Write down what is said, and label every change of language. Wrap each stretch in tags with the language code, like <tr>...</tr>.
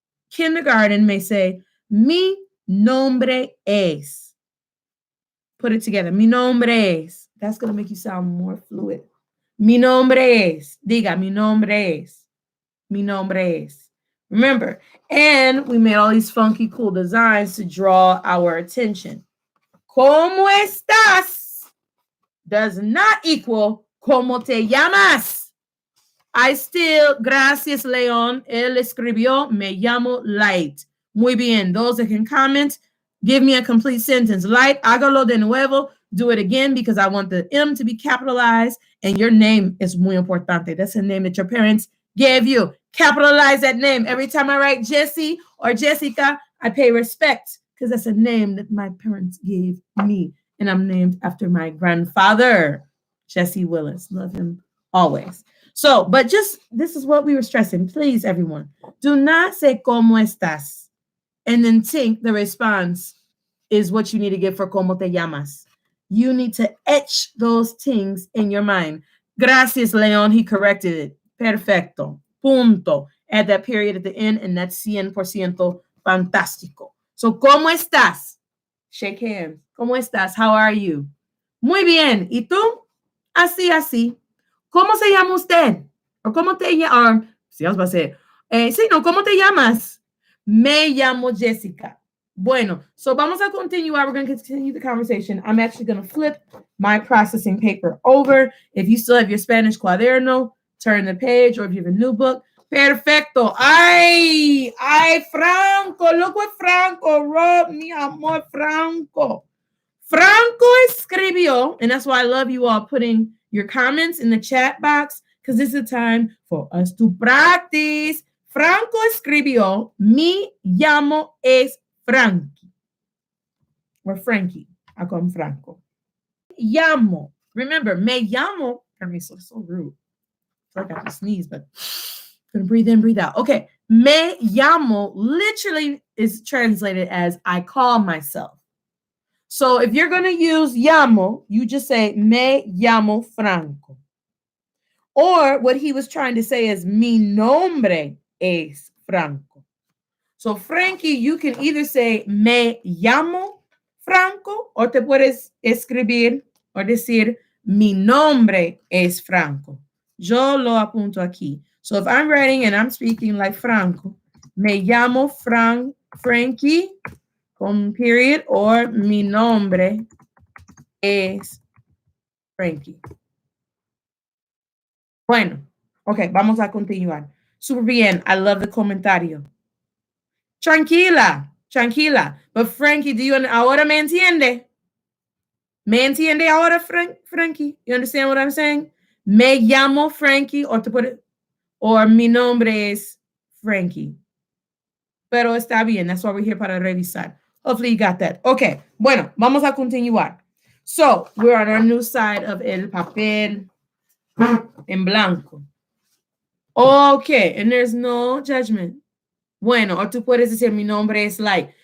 <en>Kindergarten may say,</en> <es>mi nombre es.</es> <en>Put it together.</en> <es>Mi nombre es.</es> <en>That's going to make you sound more fluid.</en> <es>Mi nombre es. Diga, mi nombre es. Mi nombre es.</es> <en>Remember, and we made all these funky, cool designs to draw our attention.</en> <es>¿Cómo estás?</es> <en>Does not equal</en> <es>¿cómo te llamas?</es> <en>I still,</en> <es>gracias, León. Él escribió, me llamo Light. Muy bien.</es> <en>Those that can comment, give me a complete sentence. Light,</en> <es>hágalo de nuevo.</es> <en>Do it again because I want the M to be capitalized. And your name is</en> <es>muy importante.</es> <en>That's a name that your parents gave you. Capitalize that name. Every time I write Jessie or Jessica, I pay respect because that's a name that my parents gave me. And I'm named after my grandfather, Jesse Willis. Love him always. So, but just, this is what we were stressing. Please, everyone, do not say</en> <es>¿cómo estás?</es> <en>And then think the response is what you need to give for</en> <es>¿cómo te llamas?</es> <en>You need to etch those things in your mind.</en> <es>Gracias,</es> <en>Leon. He corrected it.</en> <es>Perfecto. Punto.</es> <en>Add that period at the end, and that's 100%</en> <es>fantástico. So, ¿cómo estás?</es> <en>Shake hands.</en> <es>¿Cómo estás?</es> <en>How are you?</en> <es>Muy bien. ¿Y tú? Así, así. ¿Cómo se llama usted? ¿O cómo te llamas? Sí, os va a decir. Sí, no, ¿cómo te llamas? Me llamo Jessica. Bueno,</es> <en>so</en> <es>vamos a continuar.</es> <en>We're going to continue the conversation. I'm actually going to flip my processing paper over. If you still have your Spanish</en> <es>cuaderno,</es> <en>turn the page, or if you have a new book.</en> <es>Perfecto. Ay, Franco.</es> <en>Look what Franco wrote.</en> <es>Mi amor,</es> <en>Franco.</en> <es>Franco escribió,</es> <en>and that's why I love you all putting your comments in the chat box, because this is a time for us to practice.</en> <es>Franco escribió, mi llamo es Frankie.</es> <en>Or Frankie. I call him Franco.</en> <es>Llamo.</es> <en>Remember,</en> <es>me llamo. Permiso,</es> <en>it's so rude. I got to sneeze, but I'm gonna breathe in, breathe out. Okay.</en> <es>Me llamo</es> <en>literally is translated as I call myself. So if you're going to use llamo, you just say</en> <es>me llamo Franco.</es> <en>Or what he was trying to say is</en> <es>mi nombre es Franco.</es> <en>So Frankie, you can either say</en> <es>me llamo Franco,</es> <en>or</en> <es>te puedes escribir o decir mi nombre es Franco. Yo lo apunto aquí.</es> <en>So if I'm writing and I'm speaking like Franco,</en> <es>me llamo Frankie, con</es> <en>period, or</en> <es>mi nombre es Frankie. Bueno,</es> <en>ok,</en> <es>vamos a continuar. Super bien,</es> <en>I love the</en> <es>comentario. Tranquila, tranquila.</es> <en>But</en> <es>Frankie, ahora me entiende? ¿Me entiende ahora, Frankie?</es> <en>You understand what I'm saying?</en> <es>Me llamo Frankie,</es> <en>or to put it, or</en> <es>mi nombre es Frankie. Pero está bien,</es> <en>that's why we're here</en> <es>para revisar.</es> <en>Hopefully you got that. Okay,</en> <es>bueno, vamos a continuar.</es> <en>So, we're on our new side of</en> <es>el papel en blanco.</es> <en>Okay, and there's no judgment.</en> <es>Bueno,</es> <en>or</en> <es>tú puedes decir mi nombre es</es> <en>like.</en>